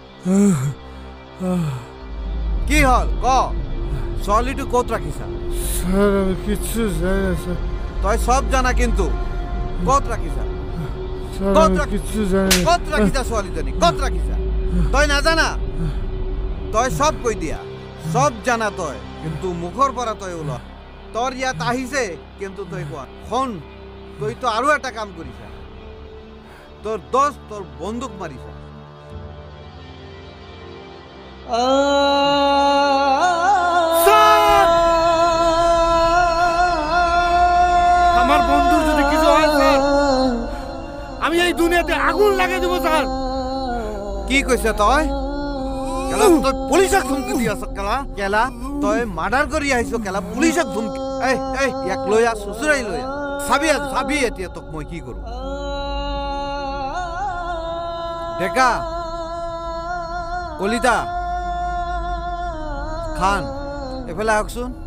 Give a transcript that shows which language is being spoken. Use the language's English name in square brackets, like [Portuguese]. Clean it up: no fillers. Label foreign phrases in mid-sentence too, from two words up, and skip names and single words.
[Assamese] কি হল ক ছোৱালীটো ক'ত ৰাখিছা? [Bangla] স্যার আমি কিচ্ছু জানি না স্যার। [Assamese] তই সব জানা কিন্তু ক'ত ৰাখিছা? [Bangla] স্যার [Assamese] ক'ত [Bangla] আমি [Assamese] ৰাখিছা? [Bangla] কিচ্ছু জানি না। [Assamese] ক'ত ৰাখিছা ছোৱালীজনী? ক'ত ৰাখিছা? তই নাজানা? তই সব কৈ দিয়া, সব জানা তই, কিন্তু মুখৰ পৰা তই ওলোৱা। তোৰ ইয়াত আহিছে কিন্তু তই কোৱা শুন, তই তো আৰু এটা কাম কৰিছা। তোৰ দোস্ত তোৰ বন্দুক মাৰিছা। [Bangla] আমার বন্ধুর যদি কিছু হয় স্যার, আমি এই দুনিয়াতে আগুন লাগিয়ে দেবো স্যার। [Assamese] কি কৈছে তই? কেলা তই পুলিচক ধমকি দি আছ? কেলা তই মাৰ্ডাৰ কৰি আহিছ? কেলা পুলিচক ধমকি? এই ইয়াক লৈ আহ, চুচুৰাই লৈ আহ। চাবি এতিয়া তোক মই কি কৰো। ডেকা, কলিতা, খান, এফালে আহকচোন।